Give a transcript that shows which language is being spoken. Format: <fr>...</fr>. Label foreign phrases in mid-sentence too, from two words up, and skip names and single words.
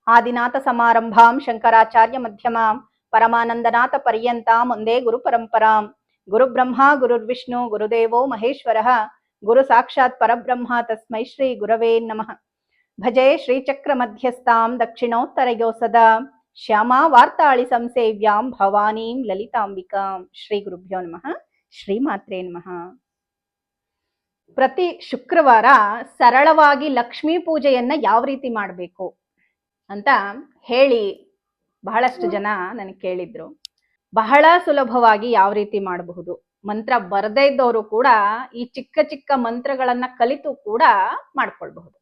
<sa>आदिनाथ समारम्भाम् शङ्कराचार्य मध्यमाम् परमानन्दनाथ पर्यन्ताम् वन्दे गुरु परम्पराम्. गुरु ब्रह्मा गुरुर्विष्णुः गुरुर्देवो महेश्वरः गुरु साक्षात् परब्रह्म तस्मै श्री गुरवे नमः. भजे श्रीचक्र मध्यस्थाम् दक्षिणोत्तरयोः सदा श्यामा वार्ताली संसेव्याम् भवानीम् ललिताम्बिकाम्. श्री गुरुभ्यो नमः। श्रीमात्रे नमः.</sa> <kn>ಪ್ರತಿ ಶುಕ್ರವಾರ ಸರಳವಾಗಿ ಲಕ್ಷ್ಮೀ ಪೂಜೆಯನ್ನ ಯಾವ ರೀತಿ ಮಾಡಬೇಕು ಅಂತ ಹೇಳಿ ಬಹಳಷ್ಟು ಜನ ನನಗೆ ಕೇಳಿದ್ರು. ಬಹಳ ಸುಲಭವಾಗಿ ಯಾವ ರೀತಿ ಮಾಡಬಹುದು, ಮಂತ್ರ ಬರದೇ ಇದ್ದವರು ಕೂಡ ಈ ಚಿಕ್ಕ ಚಿಕ್ಕ ಮಂತ್ರಗಳನ್ನ ಕಲಿತು ಕೂಡ ಮಾಡ್ಕೊಳ್ಬಹುದು.</kn>